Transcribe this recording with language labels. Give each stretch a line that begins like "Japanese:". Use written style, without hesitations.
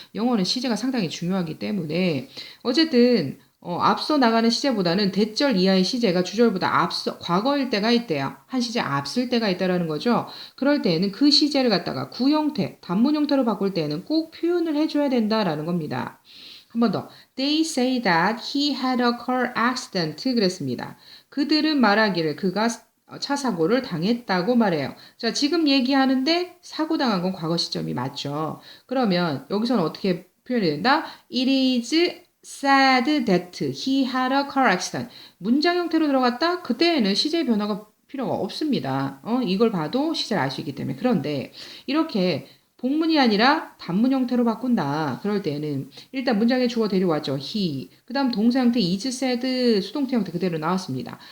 Korean: 영어는 시제가 상당히 중요하기 때문에 어쨌든 앞서 나가는 시제보다는 대절 이하의 시제가 주절보다 앞서 과거일 때가 있대요. 한 시제 앞설 때가 있다라는 거죠. 그럴 때에는 그 시제를 갖다가 구형태, 단문 형태로 바꿀 때에는 꼭 표현을 해줘야 된다라는 겁니다. 한 번 더.
English: They say that he had a car accident
Korean: 그랬습니다. 그들은 말하기를 그가 차 사고를 당했다고 말해요. 자, 지금 얘기하는데 사고 당한 건 과거 시점이 맞죠. 그러면 여기서는 어떻게 표현해야 된다?
English: It is said that he had a car accident.
Korean: 문장 형태로 들어갔다? 그때에는 시제 변화가 필요가 없습니다. 이걸 봐도 시제를 알 수 있기 때문에. 그런데 이렇게 복문이 아니라 단문 형태로 바꾼다. 그럴 때는 일단 문장에 주어 데려왔죠.
English: he.
Korean: 그 다음 동사 형태 is said 수동태 형태 그대로 나왔습니다.